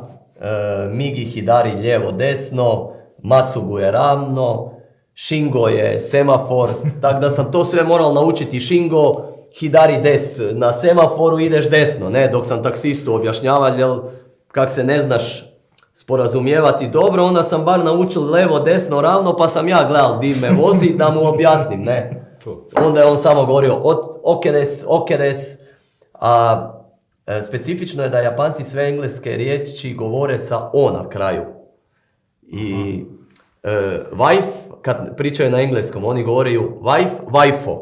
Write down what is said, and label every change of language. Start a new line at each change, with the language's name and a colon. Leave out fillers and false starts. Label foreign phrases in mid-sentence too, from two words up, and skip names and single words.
Japanese: 右 左
Croatian: lijevo desno. Masugu je ravno. Shingo je semafor. Tako da sam to sve moral naučiti.
Japanese: 信号、左です.
Croatian: Na semaforu ideš desno, ne? Dok sam taksistu objašnjavao, jer kak se ne znaš sporazumijevati dobro, onda sam bar naučil levo, desno, ravno, pa sam ja gledal di me vozi da mu objasnim, ne. Onda je on samo govorio okedes, a specifično je da Japanci sve engleske riječi govore sa o na kraju. I wife, kad pričaju na engleskom, oni govoriju wife, wifeo.